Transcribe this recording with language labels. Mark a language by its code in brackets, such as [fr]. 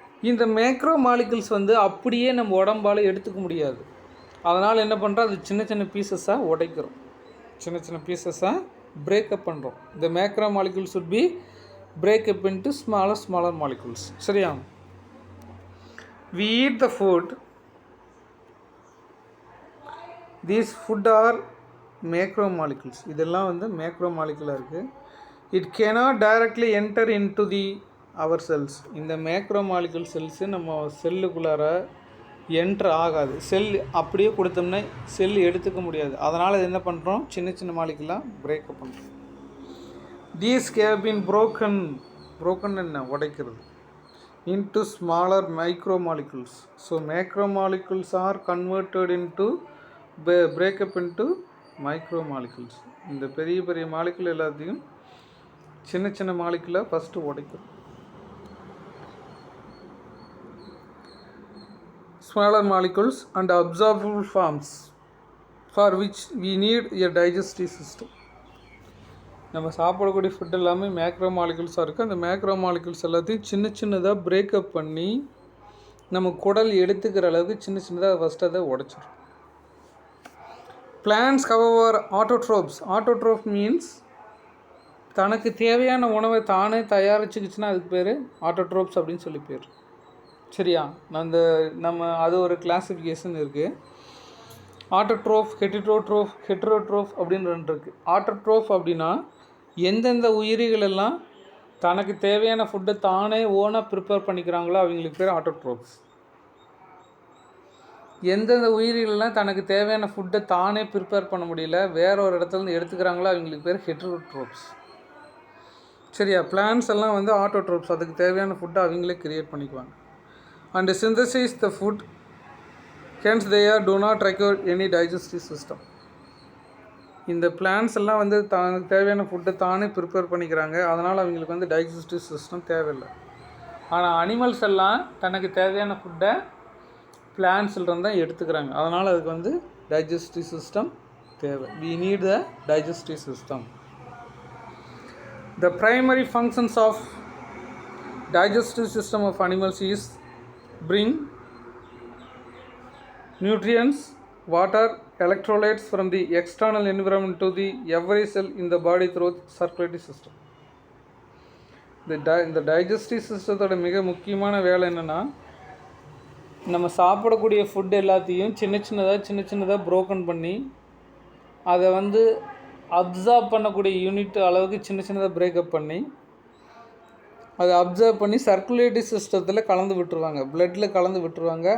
[ta] இந்த macro molecules வந்து அப்படியே நம்ம உடம்பால் எடுத்துக்க முடியாது. அதனால் என்ன பண்ணுறோம்? அது சின்ன பீசஸாக உடைக்கிறோம், சின்ன பீசஸாக பிரேக்கப் பண்ணுறோம். [en] இந்த macromolecules should be break up into smaller molecules. சரியா, we eat the food. These food are macromolecules. [ta] இதெல்லாம் வந்து மேக்ரோமாலிகுலாக இருக்குது. [en] It cannot directly enter into our cells. [ta] இந்த மேக்ரோமாலிகுல் செல்ஸு நம்ம செல்லுக்குள்ளார என்ட்ரு ஆகாது. செல் அப்படியே கொடுத்தோம்னா செல் எடுத்துக்க முடியாது. அதனால் இது என்ன பண்ணுறோம்? சின்ன மாலிகுலாக பிரேக்கப் பண்ணுறோம். [en] These have been broken [ta] என்ன? உடைக்கிறது. [en] Into smaller micromolecules. So macromolecules are converted into breakup into micromolecules. [ta] இந்த பெரிய மாலிகுல் எல்லாத்தையும் சின்ன மாலிகுலாக ஃபஸ்ட்டு உடைக்கும். [en] Smaller molecules and absorbable forms for which we need a digestive system. [ta] நம்ம சாப்பிடக்கூடிய ஃபுட் எல்லாமே மேக்ரோ மாலிகுல்ஸாக இருக்குது. அந்த மேக்ரோ மாலிகுல்ஸ் எல்லாத்தையும் சின்னதாக பிரேக்கப் பண்ணி நம்ம குடல் எடுத்துக்கிற அளவுக்கு சின்னதாக ஃபஸ்ட்டு அதை உடைச்சிடும். [en] plants however autotroph means [ta] தனக்கு தேவையான உணவை தானே தயாரிச்சுக்கிச்சுன்னா அதுக்கு பேர் ஆட்டோட்ரோப்ஸ் அப்படின்னு சொல்லி பேர். சரியா, நம்ம அது ஒரு கிளாஸிஃபிகேஷன் இருக்குது. ஆட்டோட்ரோஃப், ஹெட்ரோட்ரோஃப் அப்படின்னு ரெண்டு இருக்குது. ஆட்டோட்ரோஃப் அப்படின்னா எந்தெந்த உயிரிகள் எல்லாம் தனக்கு தேவையான ஃபுட்டை தானே ஓனாக ப்ரிப்பேர் பண்ணிக்கிறாங்களோ அவங்களுக்கு பேர் ஆட்டோட்ரோப்ஸ். எந்தெந்த உயிரிகளெல்லாம் தனக்கு தேவையான ஃபுட்டை தானே ப்ரிப்பேர் பண்ண முடியல, வேற ஒரு இடத்துலேருந்து எடுத்துக்கிறாங்களோ அவங்களுக்கு பேர் ஹெட்ரோட்ரோப்ஸ். சரியா, பிளான்ஸ் எல்லாம் வந்து ஆட்டோட்ரோப்ஸ். அதுக்கு தேவையான ஃபுட்டை அவங்களே கிரியேட் பண்ணிக்குவாங்க. [en] And synthesize the food, hence they do not require any digestive system. [ta] இந்த பிளான்ஸ் எல்லாம் வந்து தனக்கு தேவையான ஃபுட்டை தானே ப்ரிப்பேர் பண்ணிக்கிறாங்க. அதனால் அவங்களுக்கு வந்து டைஜஸ்டிவ் சிஸ்டம் தேவையில்லை. ஆனால் அனிமல்ஸ் எல்லாம் தனக்கு தேவையான ஃபுட்டை பிளான்ஸ்லேருந்து தான் எடுத்துக்கிறாங்க. அதனால் அதுக்கு வந்து டைஜஸ்டிவ் சிஸ்டம் தேவை. [en] we need the digestive system. The primary functions of digestive system of animals is bring nutrients, water, electrolytes from the external environment to the every cell in the body through circulatory system. [ta] இந்த digestive சிஸ்டத்தோட மிக முக்கியமான வேலை என்னென்னா, நம்ம சாப்பிடக்கூடிய food எல்லாத்தையும் சின்ன சின்னதாக ப்ரோக்கன் பண்ணி அதை வந்து அப்சார்ப் பண்ணக்கூடிய யூனிட் அளவுக்கு சின்னதாக பிரேக்கப் பண்ணி அதை அப்சர்வ் பண்ணி சர்க்குலேட்டரி சிஸ்டத்தில் கலந்து விட்டுருவாங்க, பிளட்டில் கலந்து விட்டுருவாங்க.